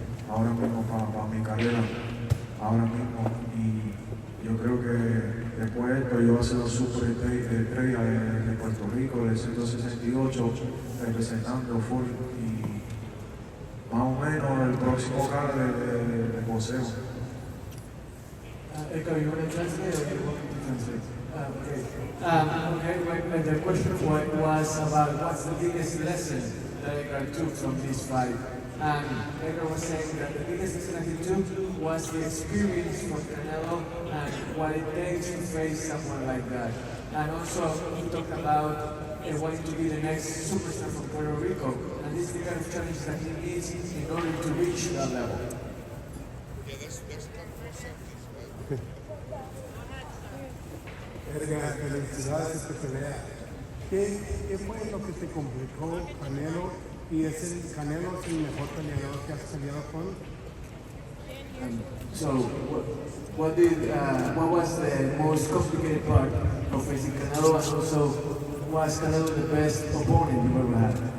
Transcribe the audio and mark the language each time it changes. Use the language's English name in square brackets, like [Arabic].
[Spanish] ahora mismo para mi carrera, ahora mismo. Y yo creo que después de esto yo voy a ser un super estrella de Puerto Rico, de 168, representando full. Y más o menos el próximo cara de boxeo. [English] Edgar, you want to translate or you want me to translate? Okay, the question was about what's the biggest lesson that Edgar took from this fight. And Edgar was saying that the biggest lesson that he took was the experience from Canelo and what it takes to face someone like that. And also he talked about wanting to be the next superstar from Puerto Rico. And this is the kind of challenge that he needs in order to reach that level. [Spanish] Edgar, felicidades de pelea. ¿Qué fue lo que te complicó Canelo? ¿Y Canelo es el mejor peleador que has peleado con? [English] So, what was the most complicated part of facing Canelo, and also was Canelo the best opponent you ever had?